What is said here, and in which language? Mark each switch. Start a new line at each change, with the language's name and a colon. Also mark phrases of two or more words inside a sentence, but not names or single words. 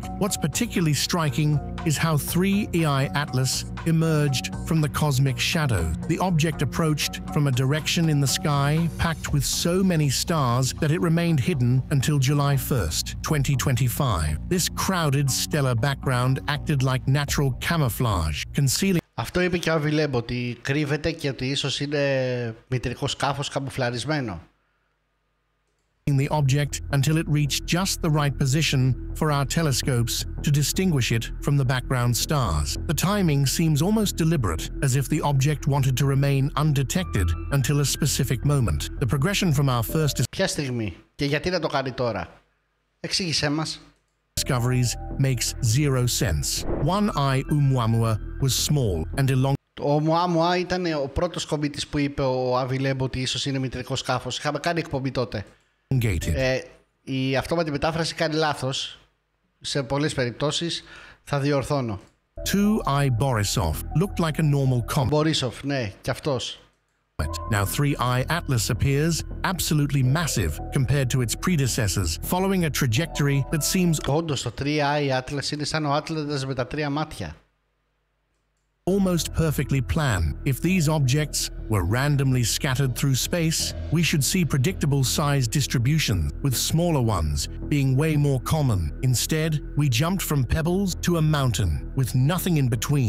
English: What's particularly striking is how 3I Atlas emerged from the cosmic shadow. The object approached from a direction in the sky packed with so many stars that it remained hidden until July 1st, 2025. This crowded stellar background acted like natural camouflage, concealing.
Greek: Αυτό είπε και ο Αβιλέμπ, ότι κρύβεται και ότι ίσως είναι μητρικό σκάφος καμουφλαρισμένο.
English: The object until it reached just the right position for our telescopes to distinguish it from the background stars. The timing seems almost deliberate, as if the object wanted to remain undetected until a specific moment. The progression from our first
Greek: Ποια στιγμή και γιατί να το κάνει τώρα? Εξήγησέ μας.
English: discoveries makes zero sense. One-eye Oumuamua was small and elongated.
Greek: Ο Μουάμουα ήταν ο πρώτος κομίτης που είπε ο Αβιλέμπ ότι ίσως είναι μητρικό σκάφος. Είχαμε κάνει εκπομπή τότε. Η αυτόματη μετάφραση κάνει λάθος. Σε πολλές περιπτώσεις θα διορθώνω.
English: 2i Borisov looked like a normal comet.
Greek: Borisov, ναι, και αυτός.
English: Now 3I Atlas appears absolutely massive compared to its predecessors, following a trajectory that seems
Greek: Όντως το 3i Atlas είναι σαν ο Άτλαντας με τα τρία μάτια.
English: almost perfectly planned. If these objects were randomly scattered through space, we should see predictable size distributions, with smaller ones being way more common. Instead, we jumped from pebbles to a mountain, with nothing in between.